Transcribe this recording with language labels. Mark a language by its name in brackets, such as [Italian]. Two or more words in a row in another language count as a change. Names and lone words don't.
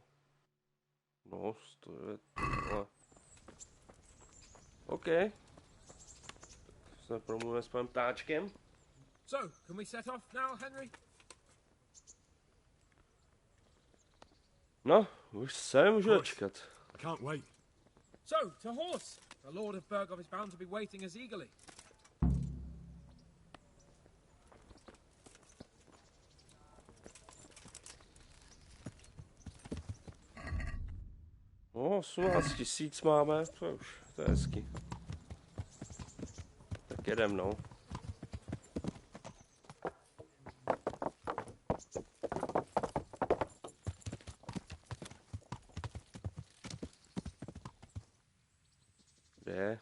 [Czech] No, 109, ale... OK. Tak se promluvíme s panem ptáčkem. [English] So, can we set off now, Henry? [Czech] No, už se můžu dočkat. [English] I can't wait. So, to horse! The Lord of Burgov is bound to be waiting as eagerly. [Czech] No, 18 000 máme, to je hezky. Tak jedem, no. Kde?